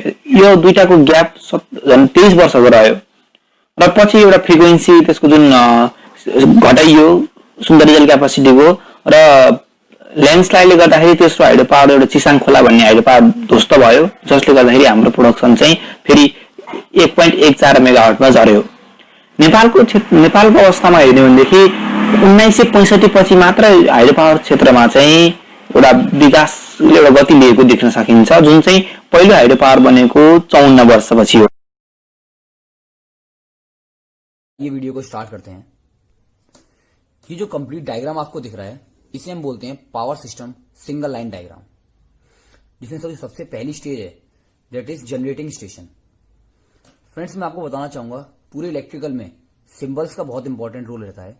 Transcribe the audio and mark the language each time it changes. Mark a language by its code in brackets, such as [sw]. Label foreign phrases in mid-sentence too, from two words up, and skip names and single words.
[ne] यो दुईटाको ग्याप झन् 23 वर्षको रह्यो र पछि एउटा फ्रिक्वेन्सी त्यसको जुन घटाइयो सुन्दरी जल क्यापासिटीको र ल्यान्डस्लाइडले गर्दाखेरि तेस्रो [en] hydro power [ne] एउटा चिसाङ खोला भन्ने [en] hydro power [ne] ध्वस्त भयो, जसले गर्दाखेरि हाम्रो प्रोडक्सन चाहिँ फेरि 1.14 मेगावाटमा झर्यो। नेपालको अवस्थामा हेर्ने भनेदेखि 1965 पछि मात्र [en] hydro power [ne] क्षेत्रमा चाहिँ एउटा विकासले एउटा गति लिएको देख्न सकिन्छ, जुन चाहिँ पहिलो हाइड्रो पावर बनेको 54 वर्षपछि हो। [hi] ये वीडियो को स्टार्ट करते हैं। ये जो [en] complete diagram [hi] आपको दिख रहा है, इसे हम बोलते हैं [en] power system single line diagram, [hi] जिसमें सबसे पहली स्टेज है [en] that is generating station. [hi] फ्रेंड्स, मैं आपको बताना चाहूंगा पूरे इलेक्ट्रिकल में सिंबल्स का बहुत इंपॉर्टेंट रोल रहता है।